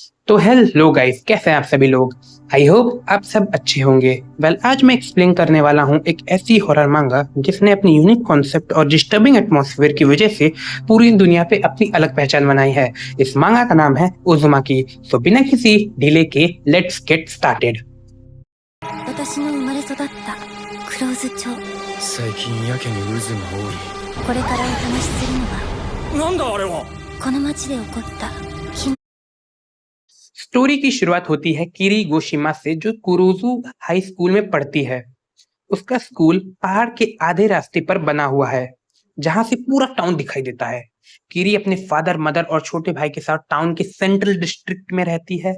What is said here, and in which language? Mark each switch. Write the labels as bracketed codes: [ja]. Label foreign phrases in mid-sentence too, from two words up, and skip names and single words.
[hi] तो [en] hello guys, [hi] कैसे हैं आप सभी लोग। [en] I hope [hi] आप सब अच्छे होंगे। आज मैं एक्सप्लेन करने वाला हूँ एक ऐसी हॉरर मांगा जिसने अपनी [en] unique concept [hi] और [en] disturbing atmosphere [hi] की वजह से पूरी दुनिया पे अपनी अलग पहचान बनाई है। इस मांगा का नाम है उज़ुमाकी। तो बिना किसी डिले के [en] let's get started. [ja] 私の生まれ育ったクローズ町。最近やけに渦が多い。これからお話しするのはなんだあれは。この町で起こった悲 [hi] स्टोरी की शुरुआत होती है किरी गोशिमा से, जो कुरुजू [en] high school [hi] में पढ़ती है। उसका स्कूल पहाड़ के आधे रास्ते पर बना हुआ है, जहां से पूरा टाउन दिखाई देता है। किरी अपने [en] father, mother [hi] और छोटे भाई के साथ टाउन के [en] central district [hi] में रहती है।